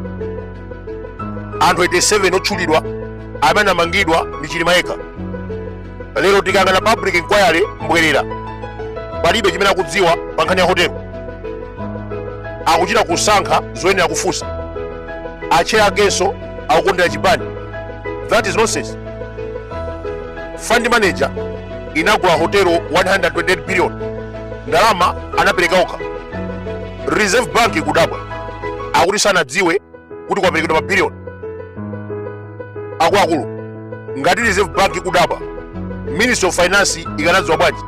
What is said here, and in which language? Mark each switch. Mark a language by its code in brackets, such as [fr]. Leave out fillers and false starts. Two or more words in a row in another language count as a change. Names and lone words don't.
[ny] Anthu 87 otchulidwa amene amangidwa ndi Chilima yekha. Lero tikangana [en] public inquiry [ny] mbwerera palibe chimene akudziwa pa nkhani ya hotelo. Akuchita kusankha zoyenera kufunsa. Ache akeso akukondera chipani. [en] That is nonsense. Fund manager [ny] inagula hotelo [en] 128 billion. [ny] Ndalama anapereka okha. Reserve Bank kudabwa akuti sanadziwe kuti kwaperekedwa mabiliyoni. Akuluakulu ngati Reserve Bank kudabwa, Ministry of Finance ikanadziwa bwanji?